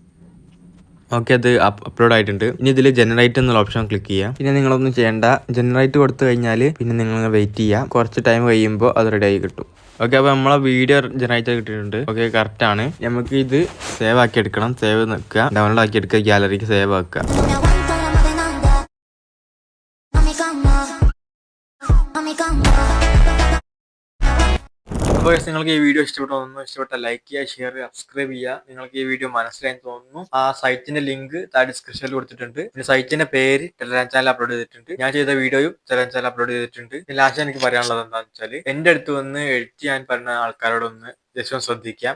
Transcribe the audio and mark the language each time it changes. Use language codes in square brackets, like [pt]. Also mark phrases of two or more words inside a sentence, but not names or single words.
[ml] ഓക്കെ, അത് അപ്ലോഡ് ആയിട്ടുണ്ട്. ഇനി ഇതിൽ ജനറേറ്റ് എന്നുള്ള [en] option click [ml] ചെയ്യാം. പിന്നെ നിങ്ങളൊന്നും ചെയ്യേണ്ട, ജനറേറ്റ് കൊടുത്തു കഴിഞ്ഞാൽ പിന്നെ നിങ്ങൾ വെയിറ്റ് ചെയ്യുക. കുറച്ച് ടൈം കഴിയുമ്പോൾ അത് റെഡി ആയി കിട്ടും. ഓക്കെ, അപ്പോൾ നമ്മളെ [en] video generate [ml] കിട്ടിയിട്ടുണ്ട്. [en] okay, correct [ml] ആണ്. നമുക്ക് ഇത് സേവ് ആക്കി എടുക്കണം. സേവ് നിൽക്കുക, ഡൗൺലോഡ് ആക്കി എടുക്കുക, ഗാലറിക്ക് സേവ് ആക്കുക. [es] No me aguanto la más demanda. A mi cama, a mi cama. [ml] അപ്പോൾ നിങ്ങൾക്ക് ഈ വീഡിയോ ഇഷ്ടപ്പെട്ട ലൈക്ക് ചെയ്യുക, ഷെയർ ചെയ്യുക, സബ്സ്ക്രൈബ് ചെയ്യുക. നിങ്ങൾക്ക് ഈ വീഡിയോ മനസ്സിലായി തോന്നുന്നു. ആ സൈറ്റിന്റെ ലിങ്ക് താഴെ ഡിസ്ക്രിപ്ഷനിൽ കൊടുത്തിട്ടുണ്ട്. പിന്നെ സൈറ്റിന്റെ പേര് ടെലഗ്രാം ചാനൽ അപ്ലോഡ് ചെയ്തിട്ടുണ്ട്. ഞാൻ ചെയ്ത വീഡിയോയും ടെലഗ്രാം ചാനൽ അപ്ലോഡ് ചെയ്തിട്ടുണ്ട്. ലാസ്റ്റ് എനിക്ക് പറയാനുള്ളത് എന്താണെന്ന് വെച്ചാൽ, എന്റെ അടുത്ത് വന്ന് എഡിറ്റ് ചെയ്യാൻ പറഞ്ഞ ആൾക്കാരോടൊന്ന് ജസ്റ്റ് ഒന്ന് ശ്രദ്ധിക്കാം.